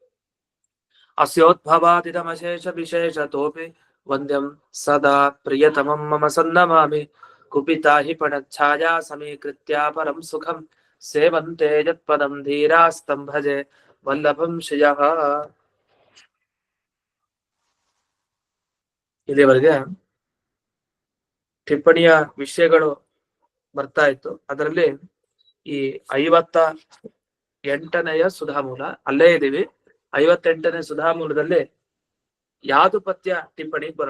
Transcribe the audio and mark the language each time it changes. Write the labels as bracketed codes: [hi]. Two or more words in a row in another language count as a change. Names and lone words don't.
[sa] अस्योद्भवादिदमशेष विशेषतोऽपि वन्द्यं सदा प्रियतमं मम सन्नमामि कुपिता हि पणच्छाया समीकृत्या परं सुखं सेवन्ते यत्पदं धीरास्तं भजे वल्लभं श्रियः. [kn] ಇಲ್ಲಿವರೆಗೆ ಟಿಪ್ಪಣಿಯ ವಿಷಯಗಳು ಬರ್ತಾ ಇತ್ತು. ಅದರಲ್ಲಿ ಈ 58ನೆಯ ಸುಧಾಮೂಲ ಅಲ್ಲೇ ಇದೀವಿ. 58ನೇ ಸುಧಾಮೂಲದಲ್ಲಿ ಯಾದುಪತ್ಯ ಟಿಪ್ಪಣಿ ಬರೋಣ.